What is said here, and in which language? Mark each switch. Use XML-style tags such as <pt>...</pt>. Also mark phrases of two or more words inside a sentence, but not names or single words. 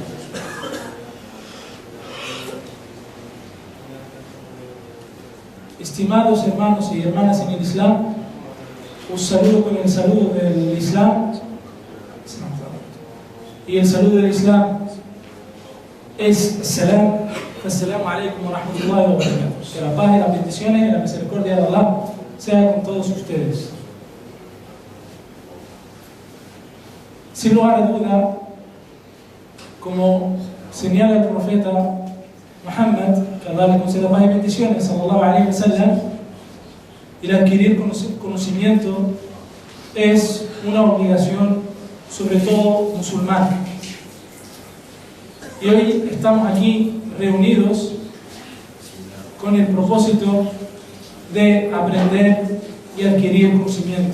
<es>Estimados hermanos y hermanas en el Islam, os saludo con el saludo del Islam, y el saludo del Islam es</es> <ar>السلام عليكم ورحمة الله وبركاته.</ar> <es>Que la paz y las bendiciones y la misericordia de Allah sea con todos ustedes. Sin lugar a duda, como señala el profeta Muhammad, que Allah le conceda paz y bendiciones,</es> <ar>صلى الله عليه وسلم,</ar> <es>el adquirir conocimiento es una obligación, sobre todo musulmán. Y hoy estamos aquí reunidos con el propósito de aprender y adquirir conocimiento.</es>